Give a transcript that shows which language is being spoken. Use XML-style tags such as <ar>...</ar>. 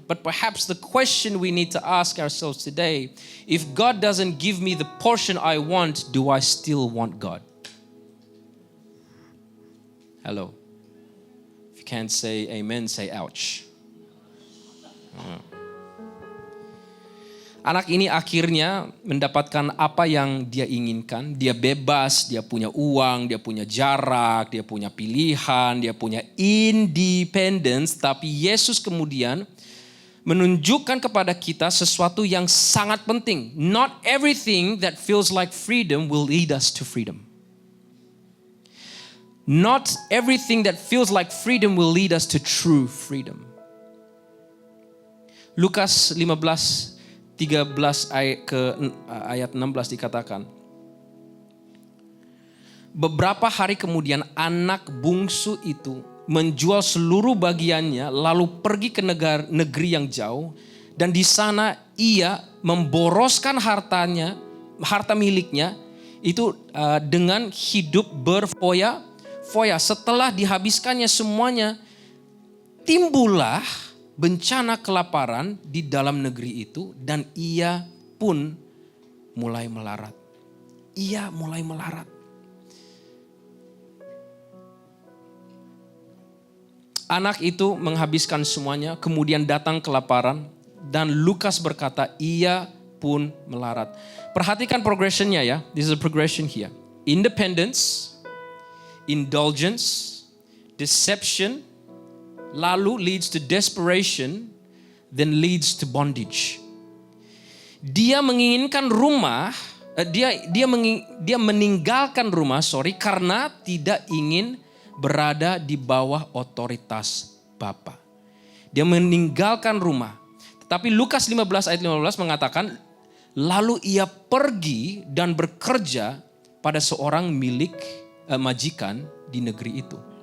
<en>But perhaps the question we need to ask ourselves today, if God doesn't give me the portion I want, do I still want God? Hello. If you can't say amen, say ouch.</en> <id>Anak ini akhirnya mendapatkan apa yang dia inginkan. Dia bebas, dia punya uang, dia punya jarak, dia punya pilihan, dia punya independence. Tapi Yesus kemudian menunjukkan kepada kita sesuatu yang sangat penting.</id> <en>Not everything that feels like freedom will lead us to freedom. Not everything that feels like freedom will lead us to true freedom.</en> <id>Lukas 15:13 ayat 16 dikatakan, beberapa hari kemudian anak bungsu itu menjual seluruh bagiannya lalu pergi ke negeri yang jauh, dan di sana ia memboroskan harta miliknya itu dengan hidup berfoya-foya. Setelah dihabiskannya semuanya, timbullah bencana kelaparan di dalam negeri itu, dan ia pun mulai melarat. Ia mulai melarat. Anak itu menghabiskan semuanya, kemudian datang kelaparan, dan Lukas berkata, ia pun melarat. Perhatikan progressionnya ya.</id> <en>This is a progression here. Independence, indulgence, deception, lalu leads to desperation, then leads to bondage.</en> <id>Dia menginginkan rumah, dia meninggalkan rumah, karena tidak ingin berada di bawah otoritas Bapa. Dia meninggalkan rumah. Tetapi Lukas 15 ayat 15 mengatakan, lalu ia pergi dan bekerja pada seorang milik majikan di negeri itu.</id>